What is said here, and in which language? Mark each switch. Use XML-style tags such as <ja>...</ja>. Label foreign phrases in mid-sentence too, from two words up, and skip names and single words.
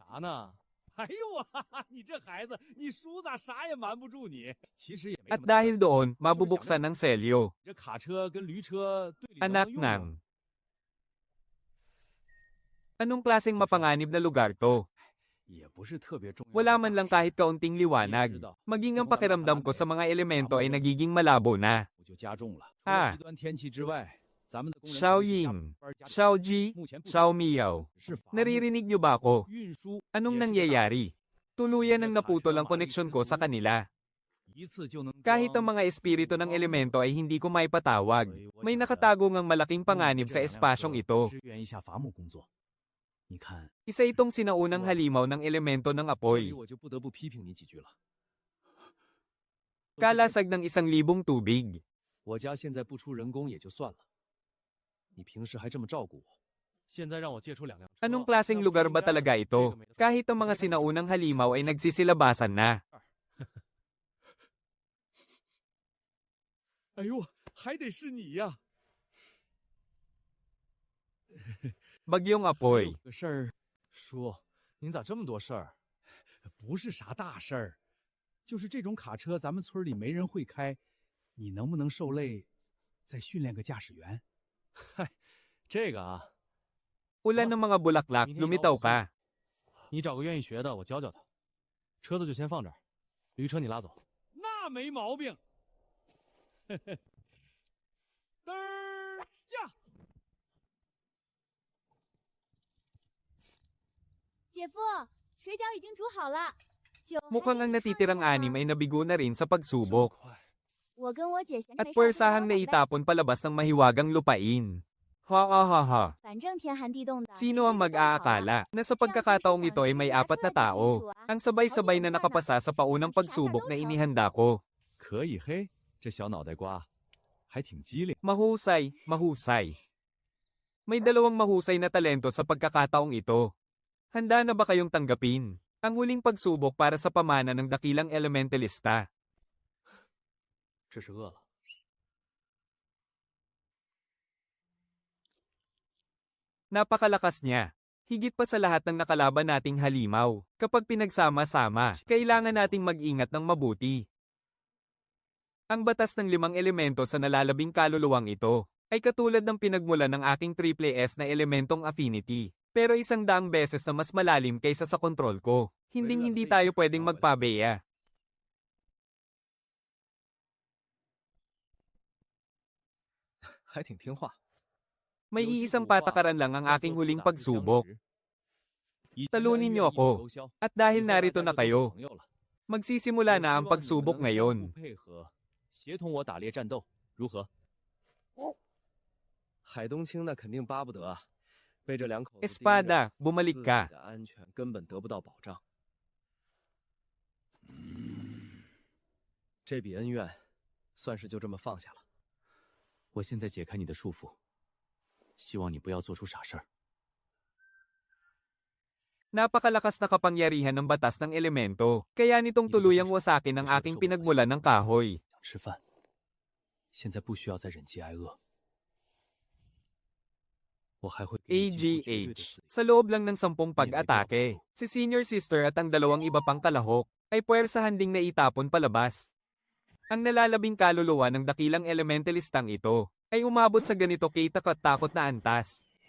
<tl>At dahil doon, mabubuksan ng selyo. Anak ng... Anong klaseng mapanganib na lugar to?</tl> <zh>也不是特别重要。</zh> <tl>Wala man lang kahit kaunting liwanag. Maging ang pakiramdam ko sa mga elemento ay nagiging malabo na.</tl> <zh>我就加重了。啊除了极端天气之外，咱们的工人</zh> <tl>Xiao Ying, Xiao Ji, Xiao Miao.</tl> <zh>是法务</zh> <tl>Naririnig niyo ba ako?</tl> <zh>运输</zh> <tl>Anong nangyayari? Tuluyan ang naputol ang koneksyon ko sa kanila.</tl> <zh>一次就能</zh> <tl>Kahit ang mga espiritu ng elemento ay hindi ko maipatawag. May nakatago ngang malaking panganib sa espasyong ito.</tl> <zh>支援一下伐木工作。你看，</zh> <tl>Isa itong sinaunang halimaw ng elemento ng</tl> <zh>这里</zh> <tl>apoy.</tl> <zh>我就不得不批评你几句了。</zh> <tl>Kalasag ng 1,000 tubig.</tl> <zh>我家现在不出人工也就算了，你平时还这么照顾我，现在让我借出2辆车。</zh> <tl>Anong klaseng lugar ba talaga ito? Kahit ang mga sinaunang halimaw ay nagsisilabasan na.</tl> <zh>哎呦，还得是你呀！</zh> <tl>Bagyong apoy.</tl> <zh>有个事儿，叔，您咋这么多事儿？不是啥大事儿，就是这种卡车咱们村里没人会开，你能不能受累，再训练个驾驶员？嗨，这个啊，</zh> <tl>Ulan ng mga bulaklak, lumitaw ka.</tl> <zh>你找个愿意学的，我教教他。车子就先放这儿，驴车你拉走。那没毛病。嘚儿驾！姐夫，水饺已经煮好了。酒还</zh> <tl>Mukhang ang</tl> <zh>没烫</zh> <tl>natitirang</tl> <zh>呢</zh> <tl>anim ay nabigo na rin sa pagsubok.</tl> <zh>我跟我姐闲着</zh> <tl>At</tl> <zh>没事儿就</zh> <tl>puwersahang</tl> <zh>玩会儿呗</zh> <tl>naitapon palabas ng mahiwagang lupain. Ha ha ha ha.</tl> <zh>反正天寒地冻的。</zh> <tl>Sino ang</tl> <zh>直接就动好了</zh> <tl>mag-aakala na sa pagkakataong ito ay may 4 na tao? Ang sabay-sabay na nakapasa sa paunang pagsubok na inihanda ko.</tl> <zh>可以嘿，这小脑袋瓜还挺机灵。</zh> <tl>Mahusay, mahusay. May 2 mahusay na talento sa pagkakataong ito. Handa na ba kayong tanggapin ang huling pagsubok para sa pamana ng dakilang elementalista?</tl> <zh>这是饿了。</zh> <tl>Napakalakas niya. Higit pa sa lahat ng nakalaban nating halimaw. Kapag pinagsama-sama, kailangan nating mag-ingat ng mabuti. Ang batas ng 5 elemento sa nalalabing kaluluwang ito ay katulad ng pinagmulan ng aking</tl> <en>triple S</en> <tl>na elementong affinity. Pero 100 beses na mas malalim kaysa sa kontrol ko. Hinding-hindi tayo pwedeng magpabeya.</tl> <zh>还挺听话。</zh> <tl>May iisang patakaran lang ang aking huling pagsubok. Talunin niyo ako. At dahil narito na kayo, magsisimula na ang pagsubok ngayon.</tl> <zh>配合，协同我打猎战斗，如何？海东青那肯定巴不得啊，被这2口子盯着</zh> <tl>Espada, bumalik</tl> <zh>自己</zh> <tl>ka.</tl> <zh>的安全根本得不到保障。这笔恩怨，算是就这么放下了。我现在解开你的束缚，希望你不要做出傻事儿。</zh> <tl>Napakalakas na kapangyarihan ng batas ng elemento, kaya nitong tuluyang wasakin ang aking pinagmulan ng kahoy.</tl> <zh>想吃饭，现在不需要再忍饥挨饿。我还会给你几乎绝对的 AGH. 自由</zh> <tl>Sa loob lang ng 10 pag-atake, si</tl> <en>Senior Sister</en> <tl>at ang 2 iba pang kalahok ay puwersahan ding naitapon palabas. Ang nalalabing kaluluwa ng dakilang elementalistang ito ay umabot sa ganito katakot na antas.</tl>